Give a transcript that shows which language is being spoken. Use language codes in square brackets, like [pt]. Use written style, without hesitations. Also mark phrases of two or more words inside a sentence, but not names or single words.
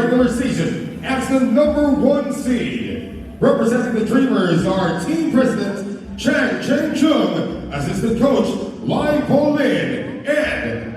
[en] season as the #1 seed. Representing the Dreamers are Team President Chang Cheng Chung, Assistant Coach Lai Po Lin, and